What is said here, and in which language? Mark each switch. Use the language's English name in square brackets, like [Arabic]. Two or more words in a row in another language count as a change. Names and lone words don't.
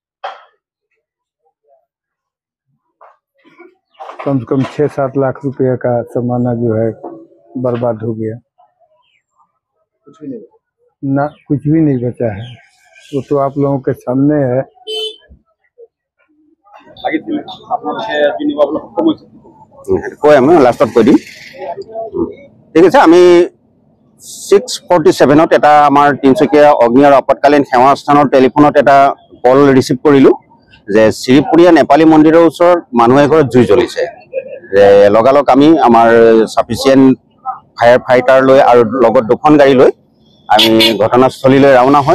[Hindi] कम से कम 6-7 लाख रुपए का सामान जो है बर्बाद हो गया। ना कुछ भी नहीं बचा है, वो तो आप लोगों के सामने है। [Assamese] लास्ट কৈ দিম ঠিক আছে। আমি 6:47 এটা আমাৰ তিনিচুকীয়া অগ্নি আৰু আপতকালীন সেৱা স্থানৰ টেলিফোনত এটা [English] call receive [Assamese] কৰিলোঁ যে শ্ৰীপুৰীয়া নেপালী মন্দিৰৰ ওচৰত মানুহ এঘৰত জুই জ্বলিছে। যে লগালগ আমি আমাৰ [English] sufficient fire fighter [Assamese] লৈ আৰু লগত 2খন গাড়ী লৈ আমি ঘটনাস্থলীলৈ ৰাওনা হয়।